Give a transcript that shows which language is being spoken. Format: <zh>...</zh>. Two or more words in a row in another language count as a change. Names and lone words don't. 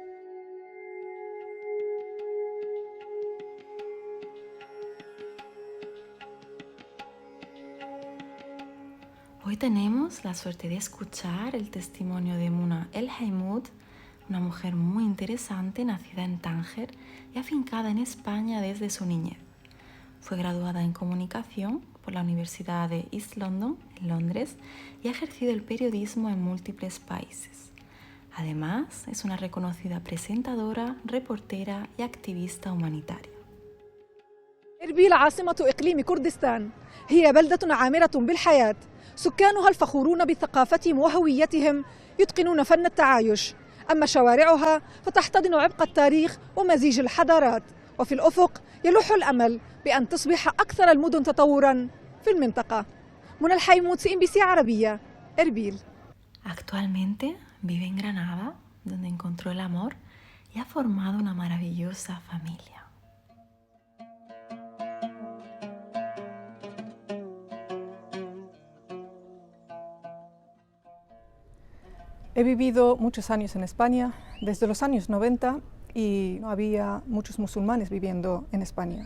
<es>Hoy tenemos la suerte de escuchar el testimonio de Muna El Haimoud, una mujer muy interesante nacida en Tánger y afincada en España desde su niñez. Fue graduada en comunicación por la Universidad de East London, en Londres, y ha ejercido el periodismo en múltiples países. Además, es una reconocida presentadora, reportera y activista humanitaria.</es> <ar>إربيل عاصمة إقليم كردستان هي بلدة عامرة بالحياة. سكانها الفخورون بثقافتهم وهويتهم يتقنون فن التعايش. أما شوارعها فتحتضن عبق التاريخ ومزيج الحضارات، وفي الأفق يلوح الأمل بأن تصبح أكثر المدن تطوراً في المنطقة. منى الحيمود، CNBC عربية، إربيل.</ar> <es>Actualmente vive en Granada, donde encontró el amor y ha formado una maravillosa familia. He vivido muchos años en España, desde los años 90, y no había muchos musulmanes viviendo en España.</es>